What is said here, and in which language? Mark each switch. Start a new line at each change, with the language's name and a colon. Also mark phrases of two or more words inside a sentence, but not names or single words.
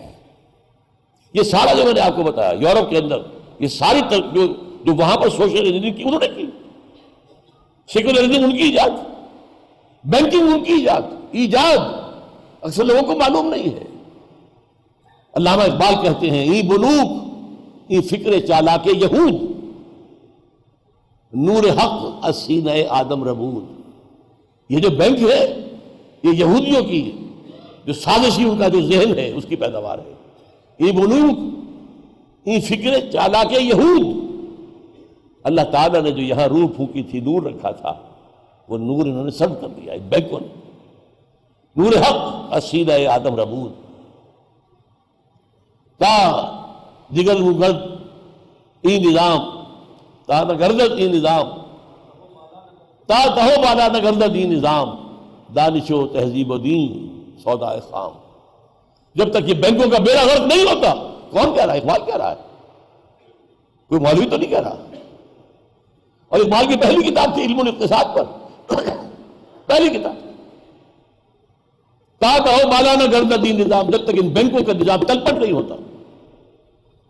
Urdu: یہ سارا جو میں نے آپ کو بتایا یورپ کے اندر، یہ ساری جو وہاں پر سوشل انجینئرنگ کی انہوں نے کی، سیکولرزم ان کی ایجاد، بینکنگ ان کی ایجاد اکثر لوگوں کو معلوم نہیں ہے۔ علامہ اقبال کہتے ہیں،
Persian: ای بلوغ ای فکر چالاک یہود، نور حق از سینہ آدم ربود۔
Urdu: یہ جو بینک ہے یہ یہودیوں کی جو سازشی ان کا جو ذہن ہے اس کی پیداوار ہے۔
Persian: ای بلوغ ای فکر چالاک یہود،
Urdu: اللہ تعالیٰ نے جو یہاں روح پھونکی تھی، نور رکھا تھا، وہ نور انہوں نے سرد کر دیا، بینکوں نے۔
Persian: نور حق از سینہ آدم ربود، تا دیگر گرد ای نظام، تا نہ گردد ای نظام، تا تہو بالا نہ گردد ای نظام، دانش و تہذیب و دین سودا خام۔
Urdu: جب تک یہ بینکوں کا بیڑا غرق نہیں ہوتا، کون کہہ رہا ہے؟ اقبال کہہ رہا ہے، کوئی مولوی تو نہیں کہہ رہا۔ اور اقبال کی پہلی کتاب تھی علم الاقتصاد پر، پہلی کتاب،
Persian: تا کہو بالا نہ گردد ای نظام،
Urdu: جب تک ان بینکوں کا نظام تل پٹ نہیں ہوتا۔